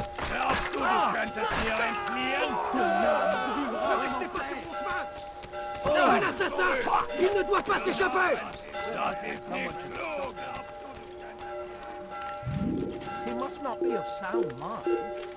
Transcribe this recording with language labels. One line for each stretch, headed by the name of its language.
German: Glaubst du, du könntest mir entfliehen?
French: Ne restez pas sur mon chemin! Un assassin! Il ne doit pas s'échapper!
German: Das ist nicht klug!
English: He must not be of sound mind.